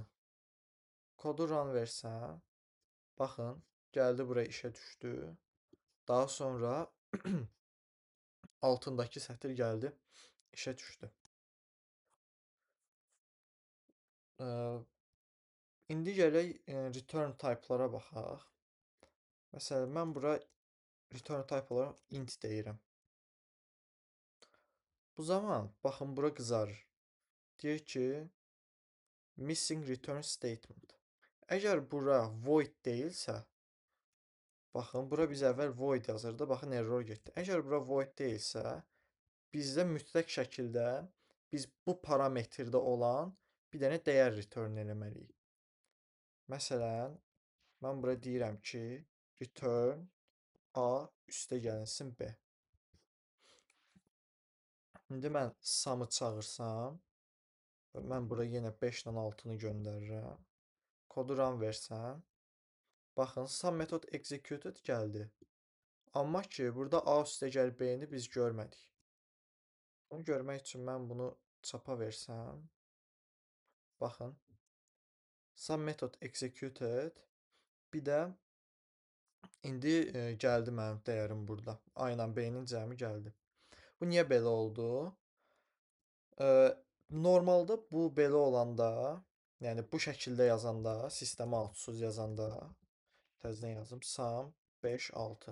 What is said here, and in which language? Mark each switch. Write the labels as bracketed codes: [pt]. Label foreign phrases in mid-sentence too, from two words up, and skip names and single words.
[az] Kodu run versəm, baxın, gəldi bura işə düşdü. Daha sonra altındakı sətir gəldi, işə düşdü. İndi gələk [en] return type- [az] lara baxaq. Məsələn, mən bura [en] return type [az] olaraq int deyirəm. Bu zaman, baxın, bura qızarır. Deyir ki, [en] missing return statement. [az] Əgər bura void deyilsə, baxın, bura biz əvvəl void yazırdı, baxın, error getdi. Əgər bura void deyilsə, bizdə mütləq şəkildə biz bu parametrdə olan bir dənə dəyər return eləməliyik. Məsələn, mən bura deyirəm ki, return a üstə gəlsin b. İndi mən sum'ı çağırsam, mən bura yenə 5 ilə 6-nı göndərirəm. Kodu run versəm, baxın, [en] sum method executed [az] gəldi. Amma ki, burada a üstə gəl b-ni biz görmədik. Bunu görmək üçün mən bunu çapa versəm, baxın, [en] sum method executed, [az] bir də İndi gəldi mənim dəyərim burada. A ilə B-nin cəmi gəldi. Bu niyə belə oldu? E, Normalda bu belə olanda, yəni bu şəkildə yazanda, sistemə altsuz yazanda, təzədən yazım, sum 5, 6.